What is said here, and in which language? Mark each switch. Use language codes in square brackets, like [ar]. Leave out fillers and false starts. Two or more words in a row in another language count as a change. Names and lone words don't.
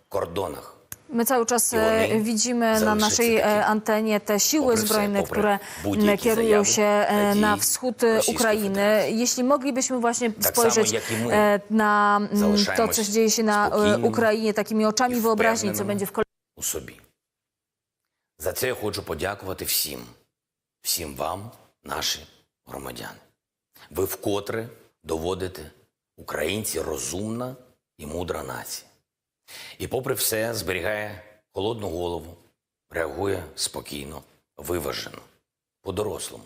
[pl] My cały czas widzimy na naszej antenie te siły zbrojne, które kierują się na wschód Ukrainy. Jeśli moglibyśmy właśnie spojrzeć na to, co dzieje się na Ukrainie, takimi oczami wyobraźni, co będzie w kolejnym. [uk] За це я хочу подякувати всім вам, наші громадяни. Ви вкотре доводите українці розумна і мудра нація. І попри все зберігає холодну голову, реагує спокійно, виважено, по-дорослому.